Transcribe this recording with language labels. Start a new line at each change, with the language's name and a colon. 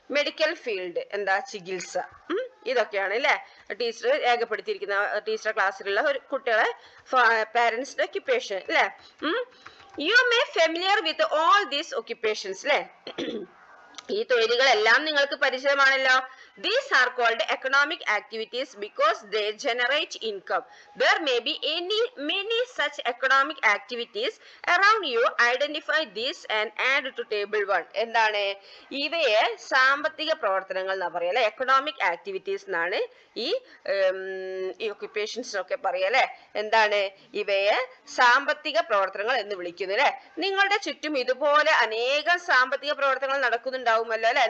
Malayalam: Medical field എന്താ? ചികിത്സ. ഇതൊക്കെയാണ് അല്ലെ ടീച്ചർ രേഖപ്പെടുത്തിയിരിക്കുന്ന ടീച്ചർ ക്ലാസ്സിലുള്ള ഒരു കുട്ടികളെ പാരന്റ്സിന്റെ ഒക്യുപ്പേഷൻ അല്ലെ?
English: you may familiar with all these occupations
Malayalam: അല്ലെ? ഈ തൊഴിലുകളെല്ലാം നിങ്ങൾക്ക് പരിചയമാണല്ലോ.
English: These are called economic activities because they generate income. There may be many such economic activities around you. Identify these and add to table 1.
Malayalam: എന്താണ്? ഇവയെ സാമ്പത്തിക പ്രവർത്തനങ്ങൾ എന്നാ പറയാ അല്ലെ? എക്കണോമിക് ആക്ടിവിറ്റീസ് എന്നാണ് ഈ ഒക്യുപ്പേഷൻസ് ഒക്കെ പറയാ അല്ലെ? എന്താണ്? ഇവയെ സാമ്പത്തിക പ്രവർത്തനങ്ങൾ എന്ന് വിളിക്കുന്നു അല്ലെ? നിങ്ങളുടെ ചുറ്റും ഇതുപോലെ അനേകം സാമ്പത്തിക പ്രവർത്തനങ്ങൾ നടക്കുന്നുണ്ടാവുമല്ലോ അല്ലെ?